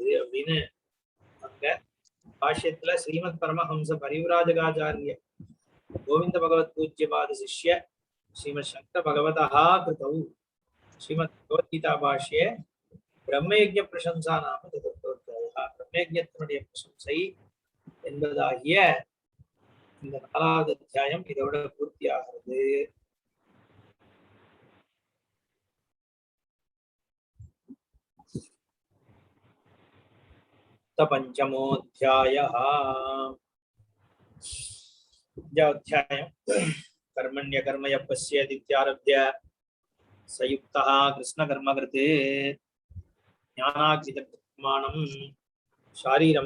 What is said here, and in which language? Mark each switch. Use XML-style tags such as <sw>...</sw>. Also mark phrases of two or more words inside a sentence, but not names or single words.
<ta>அப்படின்னு அங்க பாஷ்யத்துல</ta> <sa>श्रीमत् परमहंस परिव्राजकाचार्य गोविन्द भगवत् पूज्यपाद शिष्य श्रीमत् शङ्कर भगवता कृतौ श्रीमद् भगवद्गीता भाष्ये ब्रह्मयज्ञ प्रशंसा नाम</sa> <ta>4வது பிரம்மயஜ்ஞத்தினுடைய பிரசம்சை என்பதாகிய இந்த 4வது அத்தியாயம் இதோட பூர்த்தி ஆகிறது.</ta> <sa>पंचमोऽध्यायः. कर्मण्य कर्मय पश्येदित्यारभ्य संयुक्तः कृष्णकर्मकृते ज्ञानाग्निदप्रमाणं शारीरं</sa>